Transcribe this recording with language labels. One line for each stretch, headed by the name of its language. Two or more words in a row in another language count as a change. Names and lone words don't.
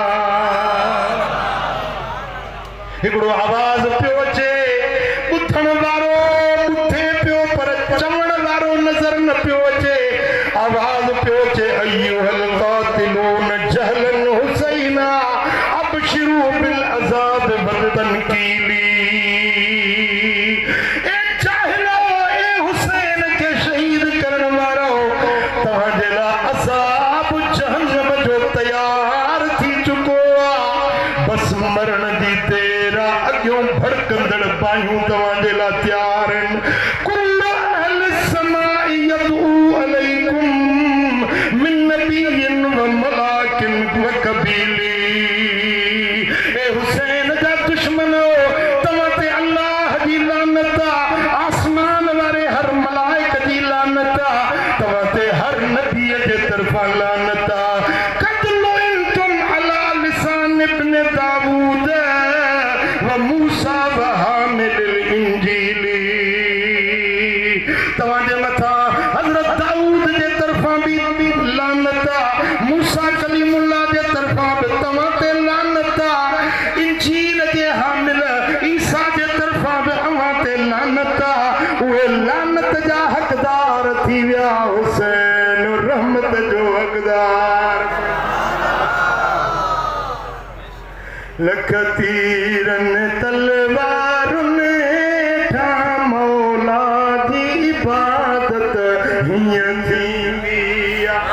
Sindhi: हिकिड़ो आवाज़ पियो अचे ॿुधण वारो ॿुधे पियो पर चवण वारो नज़र न पियो अचे आवाज़ पियो अचे
Arabic: أيها القاتلون جهلا حسينا أبشروا بالعذاب والتنكيل
Sindhi: ए जाहिलो ए हुसैन के शहीद करण वारो तव्हांजे लाइ अज़ाब जहन्नम जो तयार थी चुको आहे बस मरण जी देर आहे अॻियों भड़कंदड़ बाहियूं तव्हांजे लाइ तयार आहिनि
Arabic: كل أهل السماء يدعو عليكم من نبي وملك و
Sindhi: कबीली ए हुसैन जा दुश्मनो तव्हां ते अल्लाह जी लानत आहे आसमान वारे हर मलाइक जी लानत आहे तव्हां ते हर नबीअ जे तरफ़ां लानत आहे
Arabic: قد لعنتم على لسان ابن داود وموسى وحامل الإنجيل
Sindhi: तव्हांजे मथां हज़रत दाऊद जे तरफ़ां बि लानत आहे मूसा कलीमुल्लाह जे तरफ़ां बि तव्हां ते लानत आहे इंजील जे हामिल ईसा जे तरफ़ां बि अव्हां ते लानत आहे उहे लानत जा हक़दार थी विया हुसैन रहमत जो हक़दार लख तीरनि तलवारुनि हेठां मौला जी इबादत हीअं थींदी आहे